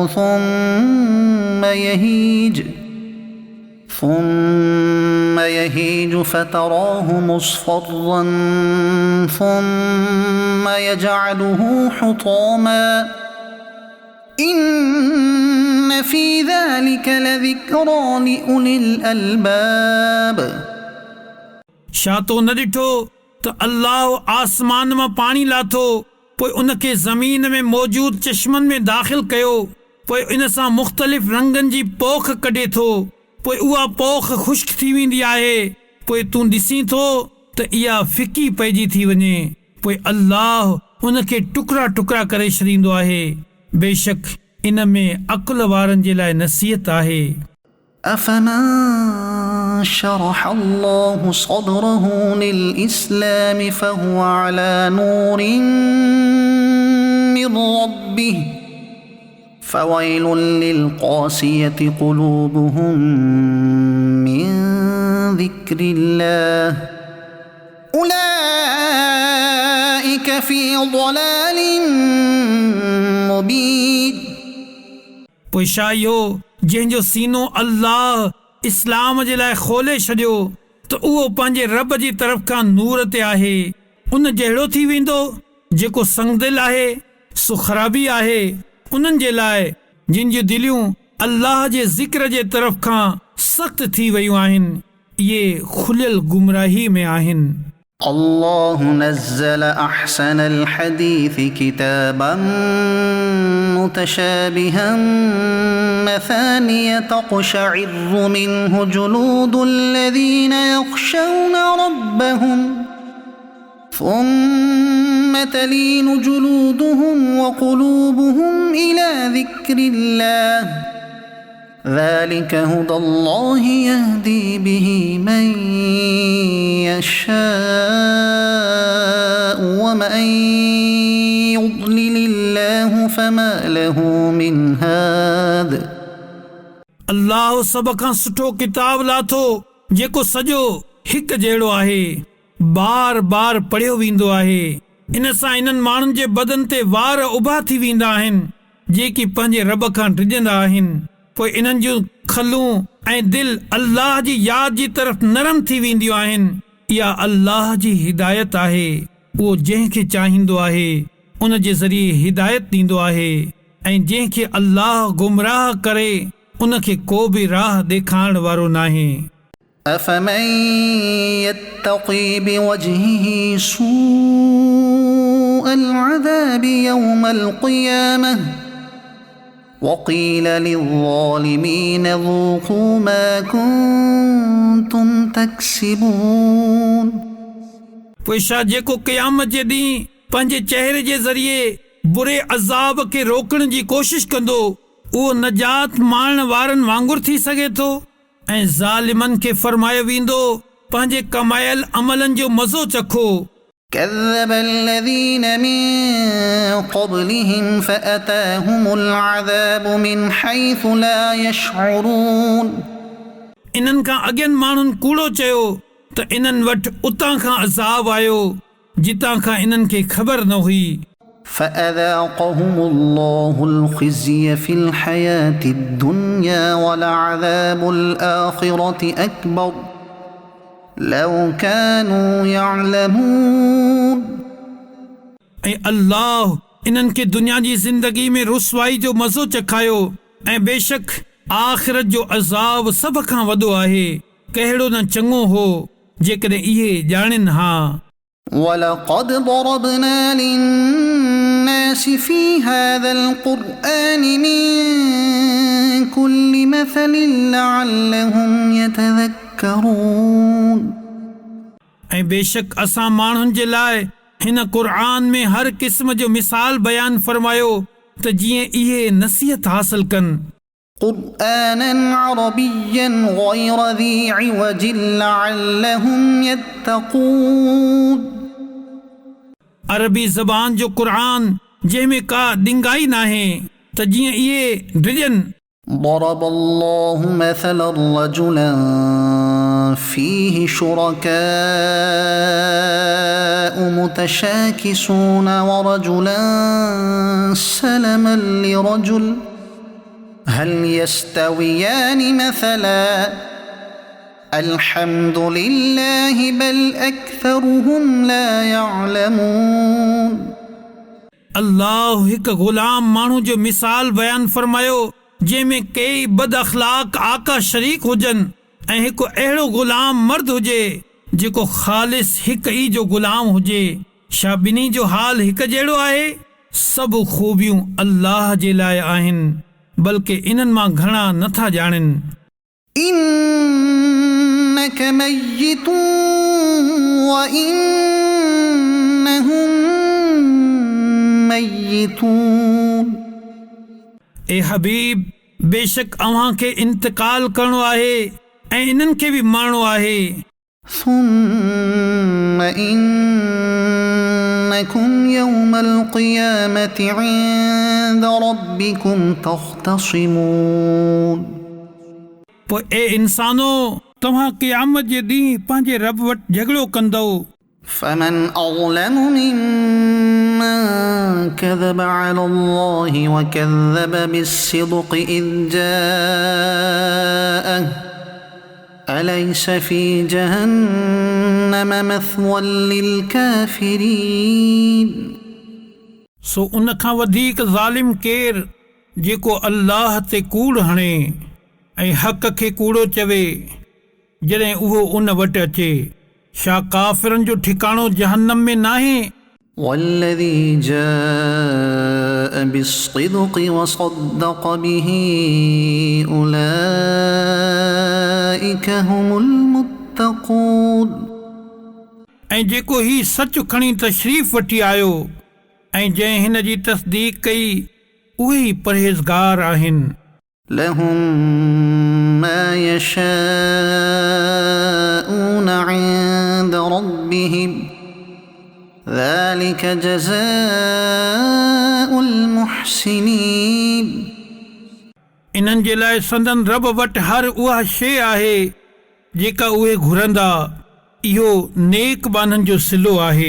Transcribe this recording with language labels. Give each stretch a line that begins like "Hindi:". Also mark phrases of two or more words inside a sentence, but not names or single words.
Arabic: ثم يهيج فتراه مصفرا ثم يجعله حطاما إن في ذلك لذكرى لأولي الألباب
Sindhi: छा तो न ॾिठो त अल्लाह आसमान मां पाणी लाथो पोइ उन खे ज़मीन में मौजूद चश्मनि में दाख़िल कयो पोइ इन सां मुख़्तलिफ़ रंगनि जी पोख कढे थो पोइ उहा पोख ख़ुश्क थी वेंदी आहे पोइ तूं ॾिसीं थो त इहा फिकी पइजी थी वञे पोइ अल्लाह उन खे टुकड़ा टुकड़ा करे छॾींदो आहे। बेशक इन में अक़ल वारनि जे लाइ नसीहत आहे।
Arabic: أفمن شرح الله صدره للإسلام فهو على نور من ربه فويل للقاسية قلوبهم من ذكر الله أولئك في ضلال مبين
Sindhi: पोइ छा इहो जंहिंजो सीनो अल्लाह इस्लाम जे लाइ खोले छॾियो त उहो पंहिंजे रब जी तरफ़ खां नूर ते आहे, उन जहिड़ो थी वेंदो जेको संगदिल आहे। सो ख़राबी आहे उन्हनि जे लाइ जिन जूं दिलियूं अल्लाह जे ज़िक्र जे तरफ़ खां सख़्त थी वयूं आहिनि, इहे खुलियल गुमराही में आहिनि।
Arabic: الله نزل أحسن الحديث كتابا متشابها مثانية تقشعر منه جلود الذين يخشون ربهم ثم تلين جلودهم وقلوبهم إلى ذكر الله ذلك هدى الله يهدي به من يشاء ومن يضلل الله فما له من هاد।
Sindhi: अल्लाह सभ खां सुठो किताब लाथो जेको सॼो हिकु जहिड़ो आहे, बार बार पढ़ियो वेंदो आहे। इन सां इन्हनि माण्हुनि जे बदन ते वार उभा थी वेंदा आहिनि जेकी पंहिंजे रब खां डिॼंदा आहिनि। पोइ इन्हनि जूं खलूं ऐं दिल अल्लाह जी याद जी तरफ़ नरम थी वेंदियूं आहिनि। इहा अल्लाह जी हिदायत आहे, उहो जंहिंखे चाहींदो आहे उन जे ज़रिए हिदायत ॾींदो आहे, ऐं जंहिंखे अल्लाह गुमराह करे उनखे को बि राह ॾेखारण वारो नाहे।
Arabic: أفمن يتقي بوجهه سوء العذاب يوم القيامة وقيل للظالمين ذوقوا ما كنتم تكسبون।
Sindhi: पोइ छा जेको क़यामत जे ॾींहुं पंहिंजे चहिरे जे ज़रिए बुरे अज़ाब खे रोकण जी कोशिश कंदो, उहो नजात माणण वारनि वांगुरु थी सघे थो? ऐं ज़ालिमनि खे फरमायो वेंदो पंहिंजे कमायल अमलनि जो मज़ो चखो।
Arabic: كذب الذين من قبلهم فأتاهم العذاب من حيث لا يشعرون।
Sindhi: इन्हनि खां अॻियनि माण्हुनि कूड़ो चयो त इन्हनि वटि उतां खां अज़ाब आयो जितां खां इन्हनि खे ख़बर न हुई।
Arabic: فأذاقهم الله الخزي في الحياة الدنيا ولعذاب الآخرة أكبر لو كانوا يعلمون।
Sindhi: ऐं अल्लाह इन्हनि खे दुनिया जी ज़िंदगी में रुसवाई जो मज़ो चखायो, ऐं बेशक आख़िरत जो अज़ाब सभ खां वॾो आहे। कहिड़ो न चङो हो जेकॾहिं इहे ॼाणनि हा।
Arabic: ولقد ضربنا للناس في هذا القرآن من كل مثل لعلهم يتذكرون।
Sindhi: ऐं बेशक असां माण्हुनि जे लाइ हिन क़ुर्आन में हर क़िस्म जो मिसाल बयान फरमायो त जीअं इहे नसीहत हासिल कनि।
Arabic: قرآنا عربيا غير ذي عوج لعلهم يتقون।
Sindhi: अरबी ज़बान जो क़ुर्आन जंहिंमें का ॾिंगाई नाहे त जीअं इहे डिॼनि।
Arabic: ضرب الله مثلا رجلا فيه شركاء متشاكسون ورجلا سلما لرجل هل يستويان مثلا الحمد لله بل أكثرهم لا يعلمون।
Sindhi: अल्लाह हिकु ग़ुलाम माण्हू जो मिसाल बयान फरमायो जंहिंमें कई बद अख़लाक आका शरीक हुजनि, ऐं हिकु अहिड़ो ग़ुलाम मर्द हुजे जेको ख़ालिस हिकु ई जो ग़ुलाम हुजे। छा ॿिन्ही जो हाल हिकु जहिड़ो आहे? सभु ख़ूबियूं अल्लाह जे लाइ आहिनि, बल्कि इन्हनि मां घणा नथा ॼाणनि।
Arabic: إنك ميت وإنهم ميتون।
Sindhi: ए हबीब, बेशक अव्हां खे इंतकाल करणो आहे ऐं इन्हनि खे बि मारणो आहे।
Arabic: ثم إنكم يوم القيامة عند ربكم تختصمون।
Sindhi: पोइ ए इंसानो, तव्हां क़यामत जे ॾींहुं पंहिंजे रब वटि झगड़ो कंदव।
Arabic: فمن أظلم ممن من كذب على الله وكذب بالصدق إذ جاءه أليس في جهنم مثوى للكافرين
Sindhi: सो उन खां वधीक ज़ालिम केर जेको अल्लाह ते कूड़ हणे ऐं हक़ खे कूड़ो चवे जॾहिं उहो उन वटि अचे छा काफ़िरनि जो ठिकाणो जहन्नम में नाहे
Arabic: والذي جاء بالصدق وصدق به أولئك هم المتقون
Sindhi: ऐं जेको ही सच खणी तशरीफ़ वठी आयो ऐं जंहिं हिन जी तस्दीक कई उहे ई परहेज़गार आहिनि
Arabic: لهم ما يشاءون عند ربهم ذلك جزاء المحسنين
Sindhi: इन्हनि जे लाइ संदन रब वटि हर उहा शइ आहे जेका उहे घुरंदा इहो नेक बाननि जो सिलो आहे